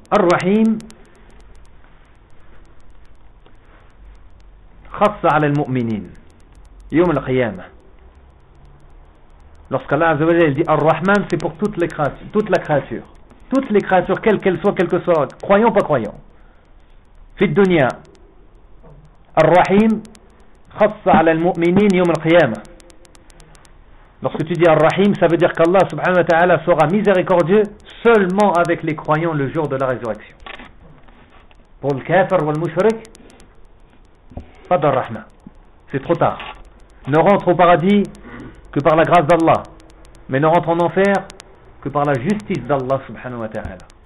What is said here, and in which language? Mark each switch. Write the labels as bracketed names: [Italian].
[Arabic] Ar-Rahim, خاصة على المؤمنين يوم القيامة. [French] Lorsqu'Allah [Arabic] عز وجل [French] dit Ar-Rahman, c'est pour toutes les créatures, quelles qu'elles soient, croyant ou pas croyant. [Arabic] في الدنيا Ar-Rahim خاصة على المؤمنين يوم القيامة. [French] Lorsque tu dis Ar-Rahim, ça veut dire qu'Allah subhanahu wa ta'ala sera miséricordieux seulement avec les croyants le jour de la résurrection. Pour le kafir ou le mushrik, pas d'Ar-Rahman. C'est trop tard. Ne rentre au paradis que par la grâce d'Allah. Mais ne rentre en enfer que par la justice d'Allah subhanahu wa ta'ala.